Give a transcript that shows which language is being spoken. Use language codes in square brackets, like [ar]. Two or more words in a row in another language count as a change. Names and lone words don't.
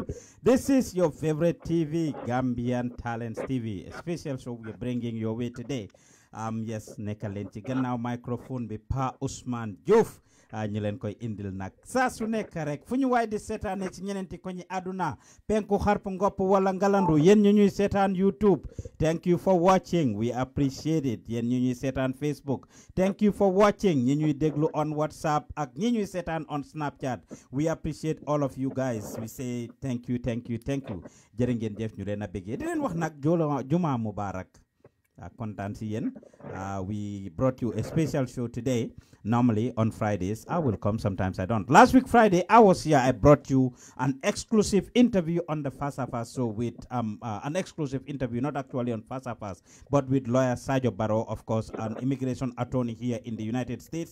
[en] This is your favorite TV, Gambian Talents TV, a special show we're bringing your way today. Yes, [wo] Nekalenti Gannaaw microphone bi Pa Ousmane Diouf ñu leen koy indil nag saa su nekk rek fu ñu waay di seetaane ci ñeneenti ko ñi àdduna penku xarp ngopp wala ngalandu yéen ñu ñuy seetaan YouTube, [en] thank you for watching, we appreciate it. [wo] Yéen ñu ñuy seetaan Facebook, [en] thank you for watching. [wo] ñi ñuy déglu on WhatsApp ak ñi ñuy seetaan on Snapchat, [en] we appreciate all of you guys. We say thank you [wo] jërë ngeen jëf ñu leen a bëggee di leen wax nag [ar] جمعة مبارك. [wo] Kontaan si yéen. [en] We brought you a special show today. Normally on Fridays I will come, sometimes I don't. Last week Friday I was here. I brought you an exclusive interview on the Fasafas show with an exclusive interview, not actually on Fasafas, but with lawyer Sajo Barrow, of course, an immigration attorney here in the United States.